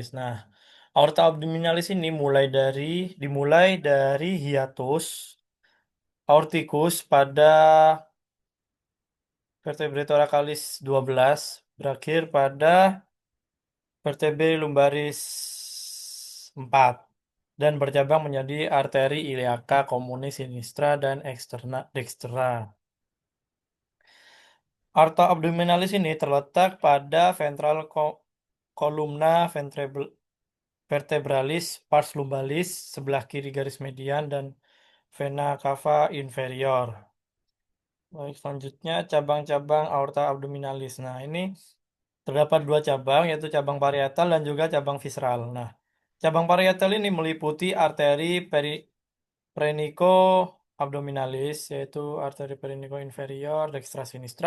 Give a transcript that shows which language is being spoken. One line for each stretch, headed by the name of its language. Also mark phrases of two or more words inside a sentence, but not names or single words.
Indonesian: Nah,
Latin: aorta abdominalis
Indonesian: ini dimulai dari
Latin: hiatus aorticus
Indonesian: pada
Latin: vertebrae thoracalis
Indonesian: 12 berakhir pada
Latin: vertebrae lumbaris
Indonesian: 4 dan bercabang menjadi arteri
Latin: iliaca, communis, sinistra,
Indonesian: dan
Latin: externa dextra. Aorta abdominalis
Indonesian: ini terletak pada ventral
Latin: columna vertebralis pars lumbalis
Indonesian: sebelah kiri garis median dan vena cava inferior. Baik, selanjutnya cabang-cabang
Latin: aorta abdominalis.
Indonesian: Nah, ini terdapat dua cabang, yaitu cabang parietal dan juga cabang visceral. Nah, cabang parietal ini meliputi arteri
Latin: perineco abdominalis,
Indonesian: yaitu arteri
Latin: perineco inferior, dextra sinistra.